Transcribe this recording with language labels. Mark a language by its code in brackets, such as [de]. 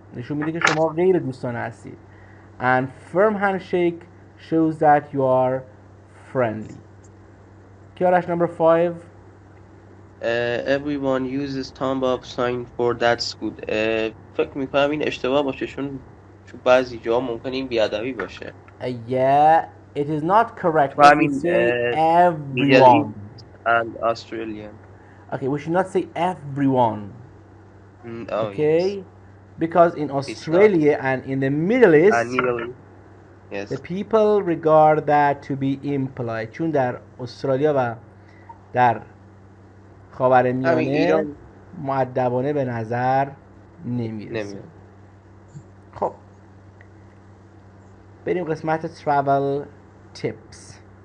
[fa] نشون میده که شما غیر دوستانه هستید. [en] And firm handshake shows that you are friendly. کیارش number 5. Everyone uses thumb up sign for that's good. [fa] فکر میکنم این اشتباه باشه چون بعضی جا ممکنه این بیادبی باشه. [en] Yeah, it is not correct. We should say everyone. And Australian. Okay, we should not say everyone. Okay, yes. Because in Australia and in the Middle East, yes. the people regard that to be impolite. [fa] چون در استرالیا و در خاورمیانه مؤدبانه به نظر نمیرسه. خب بریم قسمت travel tips.